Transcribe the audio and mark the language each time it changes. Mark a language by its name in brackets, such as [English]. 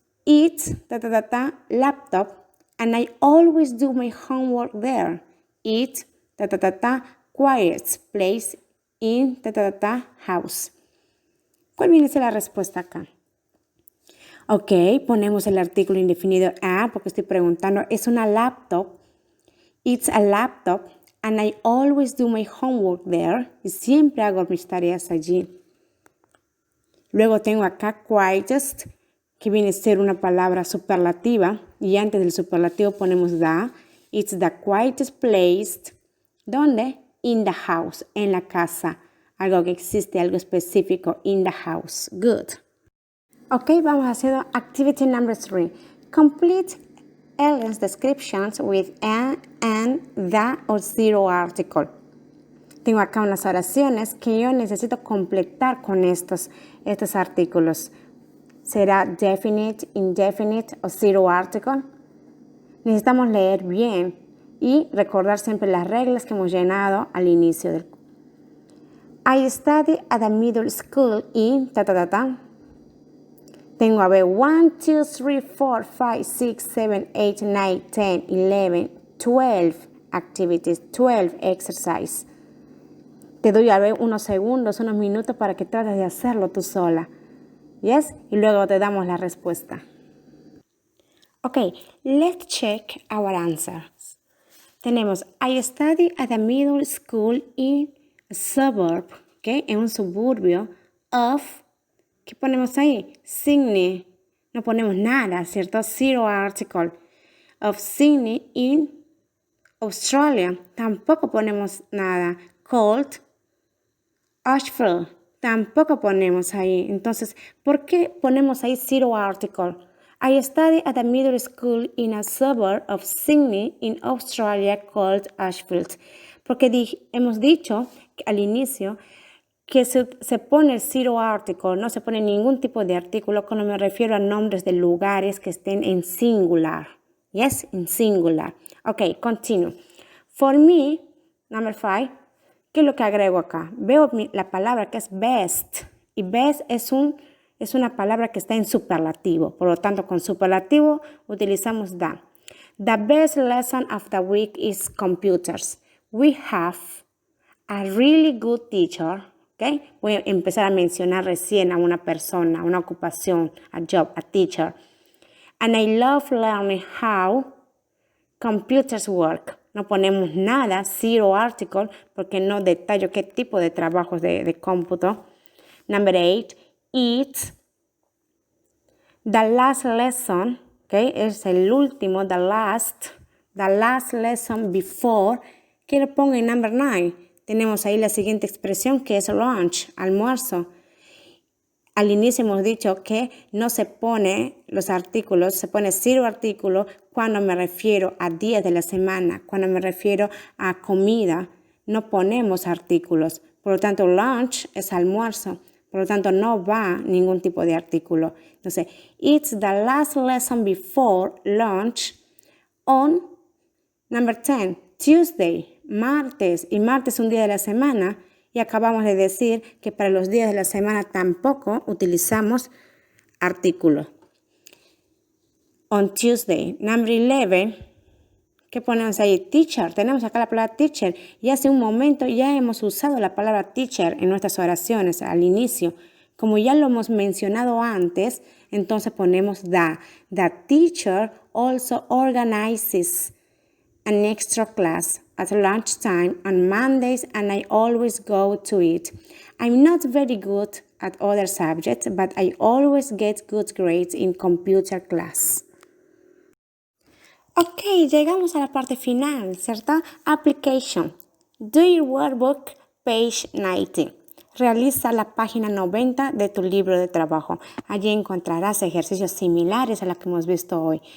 [English] It's laptop and I always do my homework there. It's quiet place in house. [Spanish] ¿Cuál viene a ser la respuesta acá? Ok, ponemos el artículo indefinido porque estoy preguntando, ¿es una laptop? [English] It's a laptop and I always do my homework there. [Spanish] Y siempre hago mis tareas allí. Luego tengo acá quietest, que viene a ser una palabra superlativa, y antes del superlativo ponemos the. [English] It's the quietest place. [Spanish] ¿Dónde? [English] In the house, [Spanish] en la casa. Algo que existe, algo específico, [English] in the house. Good. [Spanish] Ok, vamos a hacer [English] activity number 3. Complete Ellen's descriptions with and, the or zero article. [Spanish] Tengo acá unas oraciones que yo necesito completar con estos artículos. ¿Será definite, indefinite o zero article? Necesitamos leer bien y recordar siempre las reglas que hemos llenado al inicio del curso. [English] I study at the middle school in [Spanish] Tengo a ver [English] 1, 2, 3, 4, 5, 6, 7, 8, 9, 10, 11, 12 activities, 12 exercises. [Spanish] Te doy a ver unos segundos, unos minutos para que trates de hacerlo tú sola. [English] Yes? [Spanish] Y luego te damos la respuesta. [English] Okay, let's check our answers. [Spanish] Tenemos, [English] I study at a middle school in a suburb, okay, [Spanish] en un suburbio [English] of, [Spanish] ¿qué ponemos ahí? [English] Sydney. [Spanish] No ponemos nada, ¿cierto? Zero article. [English] Of Sydney in [Spanish] Australia, tampoco ponemos nada. Cold, Asheville, tampoco ponemos ahí. Entonces, ¿por qué ponemos ahí zero article? [English] I studied at a middle school in a suburb of Sydney in Australia called Ashfield. [Spanish] Porque hemos dicho al inicio que se pone el zero article, no se pone ningún tipo de artículo cuando me refiero a nombres de lugares que estén en singular. [English] Yes, in singular. Ok, continue. For me, number 5, [Spanish] ¿qué es lo que agrego acá? Veo la palabra que es best. Y best es una palabra que está en superlativo. Por lo tanto, con superlativo utilizamos the. [English] The best lesson of the week is computers. We have a really good teacher. Okay? [Spanish] Voy a empezar a mencionar recién a una persona, una ocupación, [English] a job, a teacher. And I love learning how computers work. [Spanish] No ponemos nada, zero article, porque no detallo qué tipo de trabajos de cómputo. [English] Number 8, it's the last lesson, okay, [Spanish] es el último, [English] the last lesson before, [Spanish] que lo pongo en [English] number 9. [Spanish] Tenemos ahí la siguiente expresión que es lunch, almuerzo. Al inicio hemos dicho que no se pone los artículos, se pone zero artículo cuando me refiero a días de la semana, cuando me refiero a comida, no ponemos artículos. Por lo tanto, lunch es almuerzo. Por lo tanto, no va ningún tipo de artículo. [English] Entonces, it's the last lesson before lunch on number 10, Tuesday, [Spanish] martes. Y martes es un día de la semana. Y acabamos de decir que para los días de la semana tampoco utilizamos artículos. [English] On Tuesday, number 11, [Spanish] ¿qué ponemos ahí? [English] Teacher. [Spanish] Tenemos acá la palabra teacher. Y hace un momento ya hemos usado la palabra teacher en nuestras oraciones al inicio. Como ya lo hemos mencionado antes, entonces ponemos the. [English] The teacher also organizes an extra class at lunchtime on Mondays, and I always go to it. I'm not very good at other subjects, but I always get good grades in computer class. [Spanish] Ok, llegamos a la parte final, ¿cierto? Application. [English] Do your workbook, page 90. [Spanish] Realiza la página 90 de tu libro de trabajo. Allí encontrarás ejercicios similares a los que hemos visto hoy.